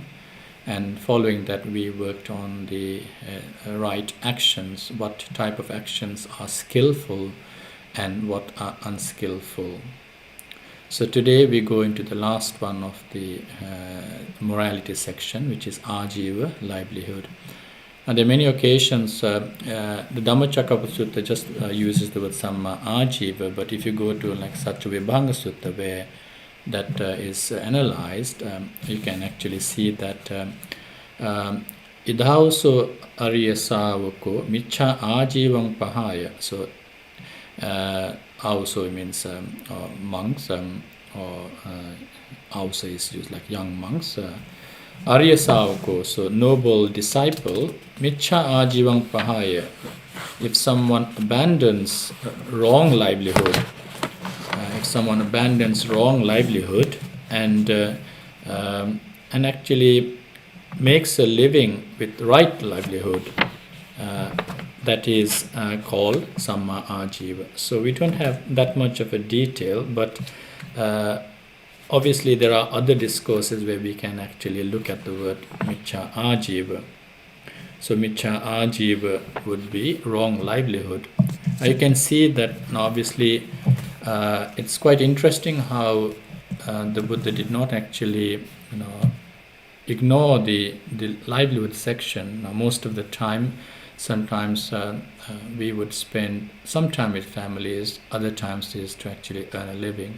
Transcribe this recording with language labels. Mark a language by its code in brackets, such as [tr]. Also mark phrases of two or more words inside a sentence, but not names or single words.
[en] And following that, we worked on the right actions, what type of actions are skillful and what are unskillful. So today we go into the last one of the morality section, which is ajiva, livelihood. And there are many occasions, the Dhammacakkappavattana Sutta just uses the word [pi] samma ajiva, [en] but if you go to like Sattvibhanga Sutta, where that is analyzed, you can actually see that [pi] idhauso ariya savako michcha ajivang pahaya. [en] So also means monks, or also is used like young monks. [pi] Arya savako, [en] so noble disciple, [pi] michcha ajivang pahaya. [en] If someone abandons wrong livelihood, and actually makes a living with right livelihood, that is called [pi] samma ajiva. [en] So we don't have that much of a detail, but obviously there are other discourses where we can actually look at the word [pi] michcha ajiva. [en] So [pi] michcha ajiva [en] would be wrong livelihood. You can see that now obviously it's quite interesting how the Buddha did not actually ignore the livelihood section. Now most of the time, sometimes we would spend some time with families, other times is to actually earn a living.